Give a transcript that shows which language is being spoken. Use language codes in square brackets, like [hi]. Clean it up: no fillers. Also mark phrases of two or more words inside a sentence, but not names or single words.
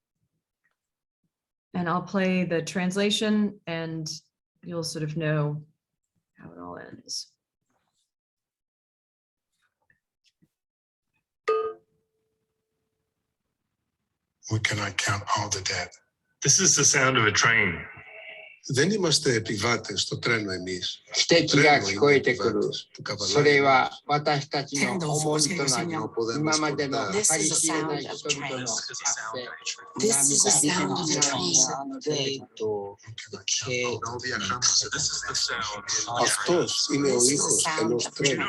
[en] And I'll play the translation and you'll sort of know how it all ends. We cannot count all the dead. This is the sound of a train. [el] Δεν είμαστε επιβάτες στο τρένο εμείς. [ja] Στέκει が聞こえてくる。それは私たちの重荷となり、今までの計り知れない人々の汗、 [el] Αυτός είναι ο ήχος ενός τρένου.